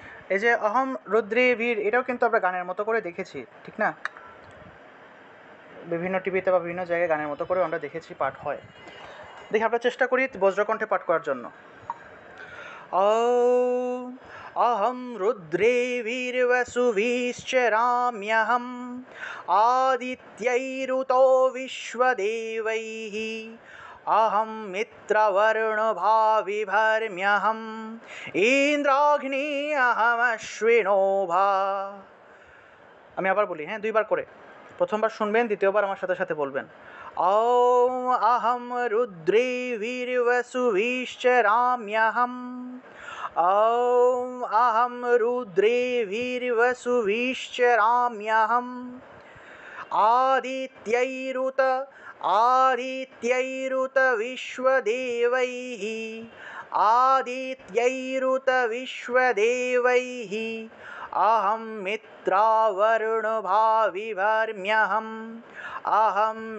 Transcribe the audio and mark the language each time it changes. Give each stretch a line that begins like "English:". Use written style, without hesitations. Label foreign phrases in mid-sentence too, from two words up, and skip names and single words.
Bangla: এই যে
Sanskrit: অহম রুদ্রে বীর,
Bangla: এটাও কিন্তু আমরা গানের মতো করে দেখেছি, ঠিক না? বিভিন্ন টিভিতে বা বিভিন্ন জায়গায় গানের মতো করে আমরা দেখেছি পাঠ হয়। দেখি আমরা চেষ্টা করি বজ্রকণ্ঠে পাঠ করার জন্য।
Sanskrit: ॐ अहं रुद्रे वीर्वसुभिश्चराम्यहम् आदित्यैरुतो विश्वदेवैः अहं मित्रवर्णभाविभर्म्यहम् ইন্দ্রাগ্নি अहमश्विनो भा।
Bangla: আমি আবার বলি, হ্যাঁ, দুইবার করে। প্রথমবার শুনবেন, দ্বিতীয়বার আমার সাথে সাথে বলবেন।
Sanskrit: ॐ अहं रुद्रे वीर्वसुभिश्चराम्यहम् ॐ अहं रुद्रे वीर्वसुभिश्चराम्यहम् आदित्यैरुत विश्वदेवैः आदित्यैरुत विश्वदेवैः अहं मित्रावरुणभाविभर्म्यहम् अहं